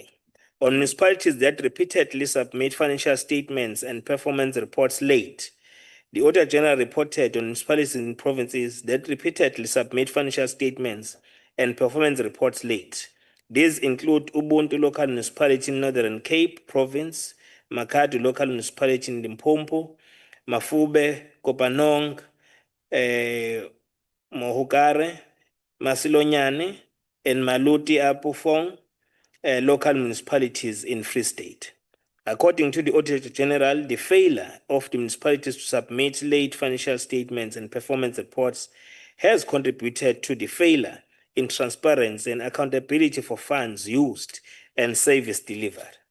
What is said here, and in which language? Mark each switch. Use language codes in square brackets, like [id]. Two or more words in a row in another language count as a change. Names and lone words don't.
[en] On municipalities that repeatedly submit financial statements and performance reports late, the Auditor General reported on municipalities in provinces that repeatedly submit financial statements and performance reports late. These include Ubuntu Local Municipality in Northern Cape Province, Makadu Local Municipality in Limpopo, Mafube, Kopanong, Mohukare, Masilonyane, and Maluti Apufong, local municipalities in Free State. According to the Auditor General, the failure of the municipalities to submit late financial statements and performance reports has contributed to the failure in transparency and accountability for funds used and service delivered.